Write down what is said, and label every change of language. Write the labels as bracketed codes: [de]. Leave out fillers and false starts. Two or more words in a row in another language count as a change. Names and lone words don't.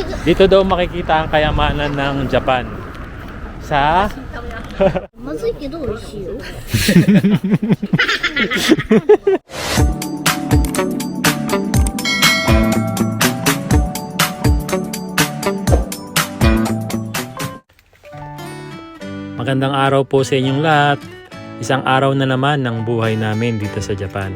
[tl] Dito daw makikita ang kayamanan ng Japan. Sa [ja] まずいけど美味しいよ。 [tl] Magandang araw po sa inyong lahat. Isang araw na naman ng buhay namin dito sa Japan.